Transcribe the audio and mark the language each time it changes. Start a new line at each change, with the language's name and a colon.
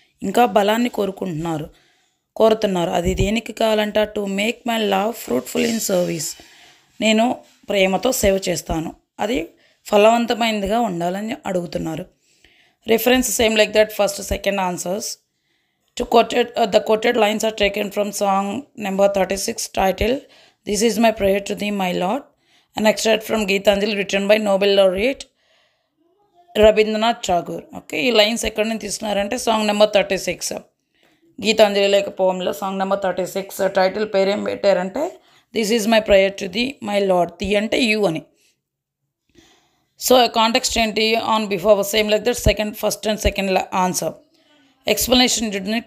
Telugu: ఇంకా బలాన్ని కోరుతున్నారు. అది దేనికి కావాలంట,
English: To make my love fruitful in service.
Telugu: నేను ప్రేమతో సేవ చేస్తాను, అది ఫలవంతమైనదిగా ఉండాలని అడుగుతున్నారు.
English: Reference same like that, first second answers. The quoted lines are taken from song number 36 titled This is my prayer to thee, my Lord, an extract from Geetanjali written by Nobel laureate Rabindranath Tagore.
Telugu: Okay, ఈ lines ఎక్కడి నుంచి తీసుకున్నారంటే song number 36 Gitanjali లేక పోమ్లో song number 36 title పేరేం పెట్టారంటే
English: This is my prayer to thee my lord.
Telugu: The అంటే you అని.
English: so context
Telugu: ఏంటి,
English: On before same like that first and second answer. Explanation
Telugu: చూడండి.